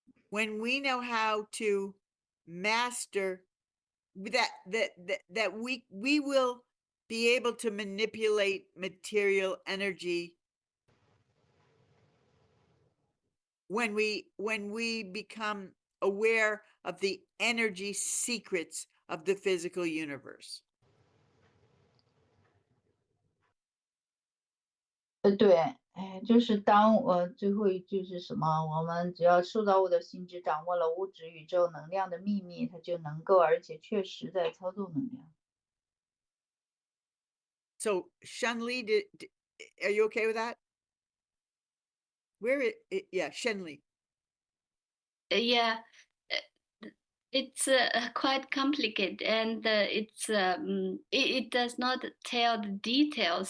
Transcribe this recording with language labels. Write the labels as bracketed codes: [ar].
[en] when we know how to master that we will be able to manipulate material energy when we become aware of the energy secrets of the physical universe. [zh] 对，哎，就是当我最后一句是什么？我们只要受到我的心智掌握了物质宇宙能量的秘密，它就能够而且确实在操纵能量。 [en] So Shenli, are you okay with that? Yeah, Shenli. Yeah, it's quite complicated, and it does not tell the details.